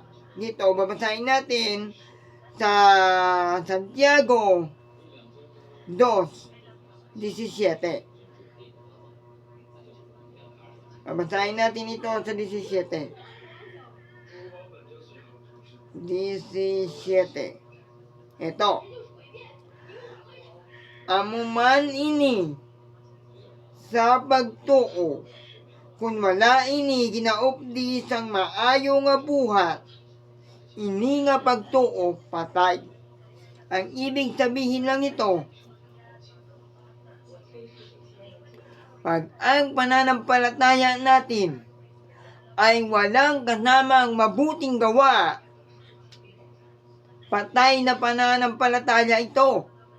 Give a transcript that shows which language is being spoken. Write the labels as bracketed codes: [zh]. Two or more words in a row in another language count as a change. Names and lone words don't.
[tl] Dito, babasahin natin sa Santiago 2:17. Babasahin natin ito sa 17. 17. Ito. [hil] Amuman ini sa pagtuo, kung wala ini ginaupdi sang maayo nga buhat, ini nga pagtuo patay. [tl] Ang ibig sabihin lang ito, pag ang pananampalataya natin ay walang kasamang mabuting gawa, patay na pananampalataya ito.